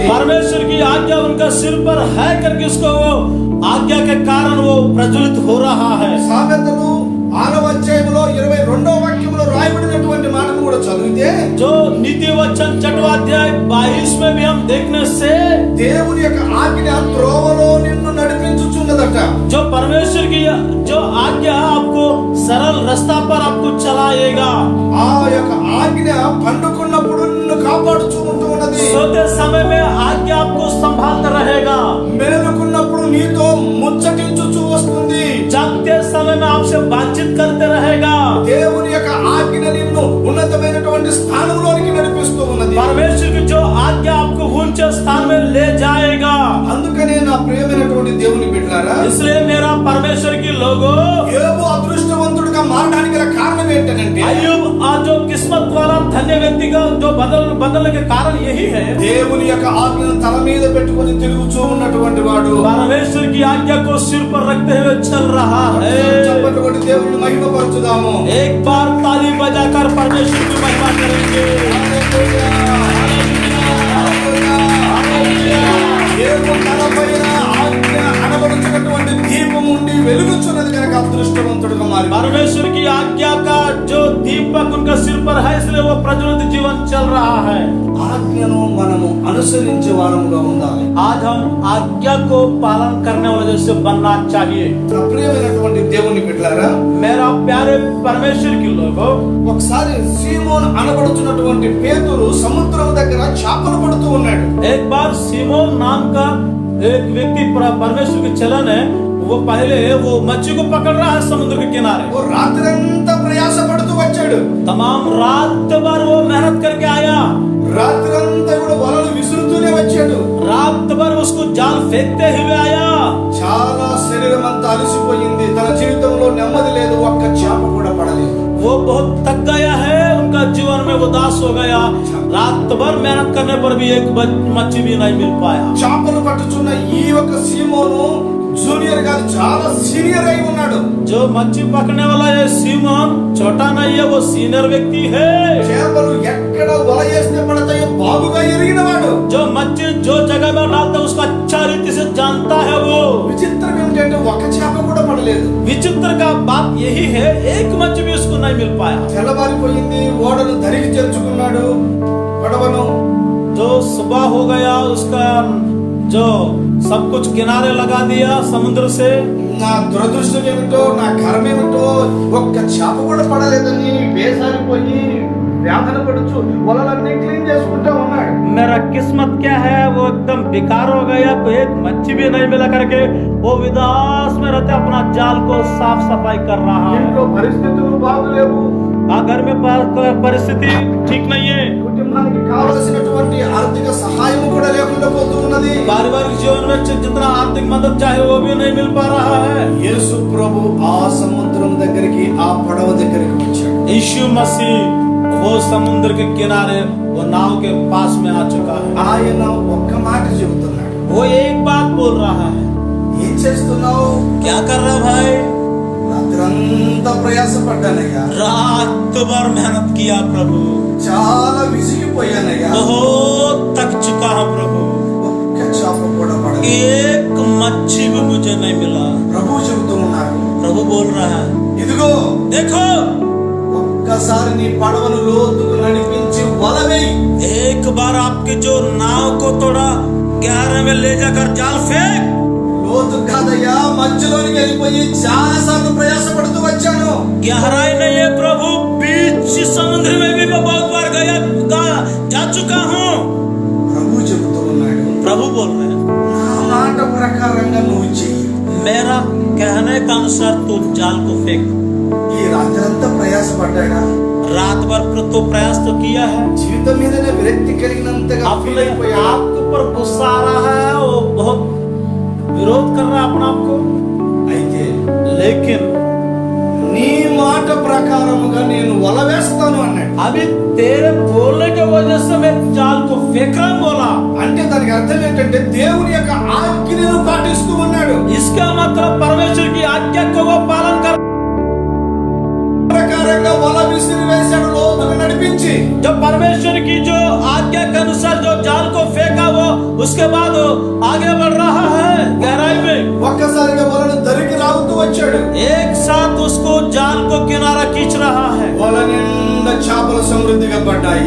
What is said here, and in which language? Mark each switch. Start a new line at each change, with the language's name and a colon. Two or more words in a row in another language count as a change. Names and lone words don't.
Hindi: परमेश्वर की आज्ञा उनका सिर पर है करके उसको वो आज्ञा के कारण वो प्रज्वलित हो रहा है।
Telugu: సామెతలు 6వ అధ్యాయంలో 22వ వాక్యంలో రాయబడినటువంటి మాటను కూడా చదివితే
Hindi: जो नीति वचन 6वां अध्याय 22 में भी हम देखने से
Telugu: దేవుని యొక్క ఆజ్ఞ త్రోవలో నిన్ను నడిపించుచున్నదట.
Hindi: जो परमेश्वर की जो आज्ञा आपको सरल रास्ता पर आपको चलाएगा।
Telugu: ఆ యొక్క ఆజ్ఞ పండుకున్నప్పుడు నిన్ను కాపాడుచూ ఉంటూ ఉన్నది.
Hindi: सोते समय में आज्ञा आपको संभालता रहेगा।
Telugu: మేలుకున్నప్పుడు నీతో ముచ్చటించుచూ వస్తుంది.
Hindi: जागते समय में आपसे बातचीत करते रहेगा।
Telugu: దేవుని యొక్క ఆజ్ఞ నిన్ను ఉన్నతమైనటువంటి స్థానంలోనికి నడిపిస్తూ ఉన్నది.
Hindi: परमेश्वर की जो आज्ञा आपको ऊंचे स्थान में ले जाएगा।
Telugu: అందుకనే నా ప్రియమైనటువంటి దేవుని బిడ్డలారా,
Hindi: इसलिए मेरा परमेश्वर की लोगों,
Telugu: యోబు అదృష్టవంతుడిగా మారడానికి గల కారణం ఏంటంటే
Hindi: अय्यूब आज जो किस्मत वाला धन्य व्यक्ति का जो बदलने के कारण यही है,
Telugu: దేవుని యొక్క ఆజ్ఞను తల మీద పెట్టుకొని తిరుగుచూ ఉన్నటువంటి వాడు.
Hindi: परमेश्वर की आज्ञा को सिर पर रखते हुए चल रहा है।
Telugu: చెప్పటువంటి దేవుడిని మహిమపరచుదాము.
Hindi: एक बार ताली बजाकर परमेश्वर की महिमा करेंगे।
Telugu: యోబు తలపైన ఆజ్ఞ అనబడుచున్నటువంటి దీపం ఉండి వెలుగుచున్నది కనుక అదృష్టవంతుడుగా మారి
Hindi: परमेश्वर की आज्ञा का जो दीपक उनका सिर पर है, इसलिए वो प्रज्वलित जीवन चल रहा है।
Telugu: ఆజ్ఞను మనము అనుసరించే వారముగా ఉండాలి.
Hindi: आज हम आज्ञा को पालन करने वाले जैसे बनना चाहिए।
Telugu: నా ప్రియమైనటువంటి దేవుని బిడ్డలారా,
Hindi: मेरा प्यारे परमेश्वर के लोगों,
Telugu: ఒకసారి సీమోన్ అనబడుచున్నటువంటి పేతురు సముద్రం దగ్గర చేపలు పడుతూ ఉన్నాడు.
Hindi: एक बार सीमोन नाम का एक व्यक्ति परमेश्वर के चलन है, वो पहले वो मच्छी को पकड़ रहा है समुद्र के किनारे।
Telugu: ఓ రాత్రంతా ప్రయాస పడుతూ వచ్చాడు.
Hindi: तमाम रात भर वो मेहनत करके आया।
Telugu: రాత్రంతా కూడా వలలు విసురుతూ
Hindi: फेंकते हुए आया।
Telugu: చాలా శరీరం అంతా అలసిపోయింది, తన జీవితంలో నెమ్మది లేదు, ఒక్క చేప కూడా పడలేదు.
Hindi: वो बहुत थक गया है, उनका जीवन में उदास हो गया। रात भर मेहनत करने पर भी एक मच्छी भी नहीं मिल पाया।
Telugu: చేపలు పట్టుచున్న ఈ ఒక సీమోను జూనియర్ కాదు, చాలా సీనియర్ అయి ఉన్నాడు.
Hindi: जो मच्छी पकड़ने वाला ये सीमोन छोटा नहीं है, वो सीनियर व्यक्ति है।
Telugu: చేపలు ఎక్కడ వల చేస్తే పడతాయో బాగుగా ఎరిగిన వాడు.
Hindi: जो मच्छी जो जगह में डालता है उसको अच्छा रीति से जानता है वो।
Telugu: విచిత్రం ఏమిటంటే ఒక చేప కూడా పడలేదు.
Hindi: विचित्र का बात यही है, एक मच्छी भी उसको नहीं मिल पाया।
Telugu: తెల్లబారిపోయింది, ఓడను ధరికి చేర్చుకున్నాడు పడవను.
Hindi: जो सुबह हो गया, उसका जो सब कुछ किनारे लगा दिया समुद्र से।
Telugu: నా దురదృష్టం ఏమిటో, నా కర్మ ఏమిటో, ఒక్క చేప కూడా పడలేదని వేసారిపోయి వేదన పడుచు వలలన్నీ క్లీన్ చేసుకుంటా ఉన్నాడు.
Hindi: मेरा किस्मत क्या है, वो एकदम बेकार हो गया, कोई एक मच्छी भी नहीं मिला करके वो विदास में रहते अपना जाल को साफ सफाई कर रहा है।
Telugu: ఇంట్లో పరిస్థితులు బాగులేవు,
Hindi: घर में परिस्थिति ठीक नहीं है,
Telugu: కుటుంబానికి కావలసినటువంటి ఆర్థిక సహాయం కూడా లేకుండా పోతూ ఉన్నది.
Hindi: पारिवारिक जीवन में जितना आर्थिक मदद चाहे वो भी नहीं मिल पा रहा है।
Telugu: యేసు ప్రభు ఆ సముద్రం దగ్గరికి, ఆ పడవ దగ్గరికి వచ్చాడు.
Hindi: यीशु मसीह वो समुद्र के किनारे वो नाव के पास में आ चुका है।
Telugu: ఆయన ఒక్క మాట చెబుతున్నాడు,
Hindi: वो एक बात बोल रहा है,
Telugu: ఏం చేస్తున్నావు?
Hindi: क्या कर रहा भाई?
Telugu: రాత్రంతా ప్రయాసపడ్డానయ్యా,
Hindi: रात भर मेहनत किया प्रभु,
Telugu: చాలా విసిగిపోయానయ్యా,
Hindi: बहुत थक चुका हूँ प्रभु,
Telugu: ఒక్క చేప కూడా పడలేదు.
Hindi: एक मच्छी भी मुझे नहीं मिला।
Telugu: ప్రభు చెబుతూ ఉన్నారు,
Hindi: प्रभु बोल रहा है,
Telugu: ఇదిగో
Hindi: देखो
Telugu: ఒక్కసారి నీ పడవను లోతుకు నడిపించి వలవేయి.
Hindi: एक बार आपके जो नाव को थोड़ा गहरे में ले जाकर जाल फेंक।
Telugu: లోతు కాదయ్యా, మధ్యలోనికి వెళ్ళిపోయి చాలా సార్లు ప్రయాసపడుతూ వచ్చాను.
Hindi: गहराई नहीं है प्रभु, बीच समुद्र में भी मैं बहुत बार जा चुका हूँ।
Telugu: ప్రభు చెబుతూ ఉన్నాడు,
Hindi: प्रभु बोल रहे हैं,
Telugu: నా మాట ప్రకారంగా నువ్వు చెయ్యి.
Hindi: मेरा कहने का अनुसार तू जाल को फेंक।
Telugu: ఈ రాత్రంతా ప్రయాసపడ్డాడా,
Hindi: रात भर तो प्रयास तो किया है,
Telugu: జీవితం మీదనే విరక్తి కలిగినంతగా ఫీల్
Hindi: अपने
Telugu: అయిపోయాడు.
Hindi: आप के ऊपर गुस्सा आ रहा है, वो बहुत विरोध कर रहा है अपने आप को।
Telugu: అయితే
Hindi: लेकिन
Telugu: నీ మాట ప్రకారముగా నేను వల వేస్తాను అన్నాడు.
Hindi: अभी तेरे बोलने की वजह से मैं जाल को फेंक रहा हूं बोला।
Telugu: అంటే దానికి అర్థం ఏంటంటే దేవుని యొక్క ఆజ్ఞను పాటిస్తూ ఉన్నాడు.
Hindi: इसका मतलब परमेश्वर की आज्ञा को वो पालन कर
Telugu: ప్రకారంగా వల విసిరి వేశాడు, లోతుకు నడిపించి.
Hindi: जो परमेश्वर की जो आज्ञा के अनुसार जो जाल को फेंका वो उसके बाद वो आगे बढ़ रहा है गहराई में।
Telugu: ఒక్కసారిగా వలను దరికి రావుతూ వచ్చాడు.
Hindi: एक साथ उसको जाल को किनारा खींच रहा है।
Telugu: వల నిండా చేపలు సమృద్ధిగా పడ్డాయి.